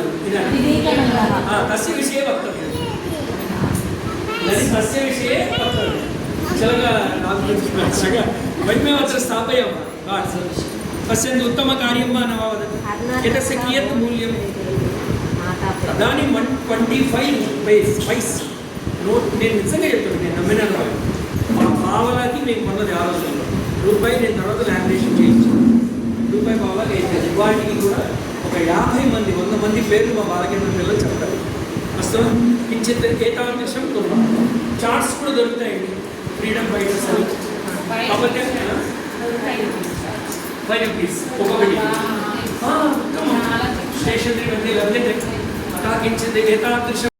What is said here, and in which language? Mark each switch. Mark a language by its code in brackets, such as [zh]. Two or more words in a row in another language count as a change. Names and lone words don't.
[sa] इदानीं तस्य विषये वक्तव्यम्. इदानीं तस्य विषये वक्तव्यम्. वयमेव अत्र स्थापयामः. पश्यन्तु, उत्तमकार्यं वा न वा वदतु. एतस्य कियत् मूल्यम्? इदानीं 125 पैस् నోట్. [te] నేను నిజంగా చెప్తాను, నేను నమ్మినాను. మా పావలాకి మేము కొన్నది ఆ రోజుల్లో రూపాయి. నేను తర్వాత లామినేషన్ చేయించాను. రూపాయి పావలాకి వేయించాను. వాటికి కూడా ఒక 50 మంది 100 మంది పేర్లు మా బాలకేంద్ర పిల్లలు చెప్తారు. [sa] ప్రస్తుతం కించిత్ ఏతాదృశం కుర్మः. [te] చార్ట్స్ కూడా దొరుకుతాయండి. [en] freedom fighters [te] అని కాబట్టి 5 రూపీస్ ఒక్కొక్కటి. [sa] స్టేషనరీ मध्ये लभ्यते. अतः किञ्चित् एतादृश